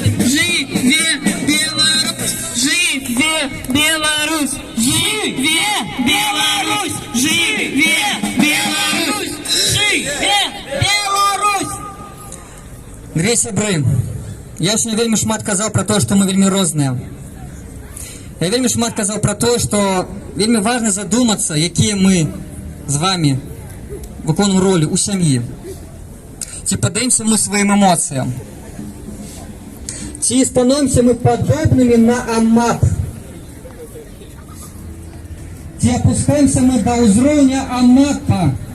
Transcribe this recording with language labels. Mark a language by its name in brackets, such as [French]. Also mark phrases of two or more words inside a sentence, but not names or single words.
[Belarusian] Живе Беларусь! Живе Беларусь! Живе Беларусь! Живе Беларусь! Живе Беларусь! [Ukrainian] Дорогі сябры, я [Belarusian] сьогодні вельмі шмат [Ukrainian] казав про те, що ми [Belarusian] вельмі розныя. [Ukrainian] Я [Belarusian] вельмі шмат [Ukrainian] казав про те, що [Belarusian] вельмі важна [Ukrainian] задуматися, які ми з вами виконуємо ролі у сім'ї. Ці подаємося ми своїм емоціям. Ці становимося ми подобними на АМАП. Ці опускаємося ми до узровня АМАПа.